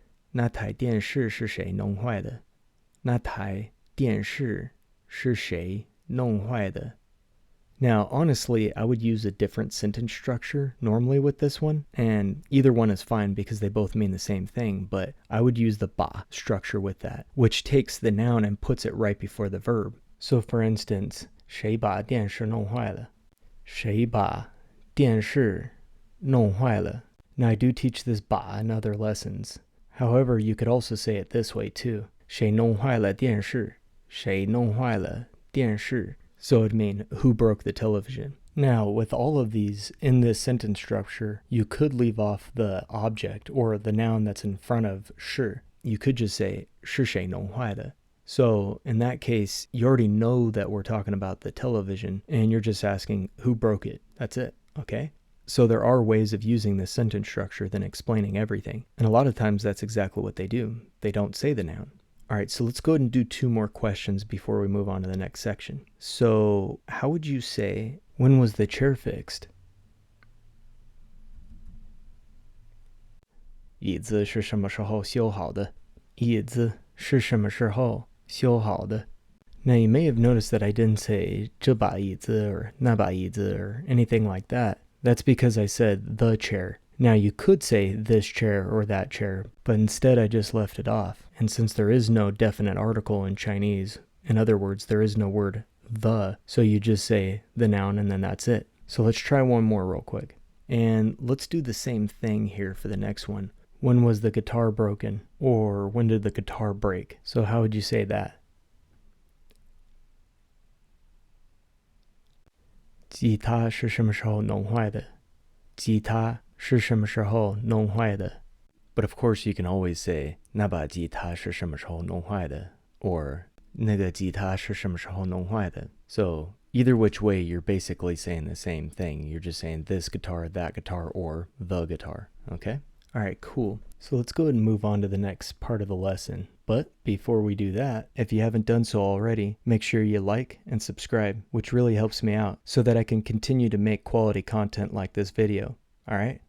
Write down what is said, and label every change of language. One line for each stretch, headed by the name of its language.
Chinese: 那台电视是谁弄坏的?那台电视是谁弄坏的?
English: Now, honestly, I would use a different sentence structure normally with this one, and either one is fine because they both mean the same thing, but I would use the ba structure with that, which takes the noun and puts it right before the verb. So for instance,
Chinese: 谁把电视弄坏了? 谁把电视弄坏了?
English: Now, I do teach this ba in other lessons. However, you could also say it this way too.
Chinese: 谁弄坏了电视?谁弄坏了电视?
English: So it'd mean, who broke the television? Now, with all of these, in this sentence structure, you could leave off the object or the noun that's in front of 是. You could just say,
Chinese: 是谁弄坏的?
English: So in that case, you already know that we're talking about the television, and you're just asking, who broke it? That's it, okay? So there are ways of using this sentence structure than explaining everything. And a lot of times that's exactly what they do. They don't say the noun. All right, so let's go ahead and do two more questions before we move on to the next section. So how would you say, when was the chair fixed?
Chinese: 椅子是什么时候修好的?椅子是什么时候修好的?
English: Now you may have noticed that I didn't say 这把椅子 or 那把椅子 or anything like that. That's because I said the chair. Now you could say this chair or that chair, but instead I just left it off. And since there is no definite article in Chinese, in other words, there is no word the, so you just say the noun and then that's it. So let's try one more real quick. And let's do the same thing here for the next one. When was the guitar broken? Or when did the guitar break? So how would you say that?
Chinese: 吉他是什么时候弄坏的?吉他是什么时候弄坏的?
English: But of course you can always say
Chinese: 那把吉他是什么时候弄坏的? Or 那个吉他是什么时候弄坏的?
English: So either which way, you're basically saying the same thing. You're just saying this guitar, that guitar, or the guitar, okay? All right, cool. So let's go ahead and move on to the next part of the lesson. But before we do that, if you haven't done so already, make sure you like and subscribe, which really helps me out so that I can continue to make quality content like this video. All right,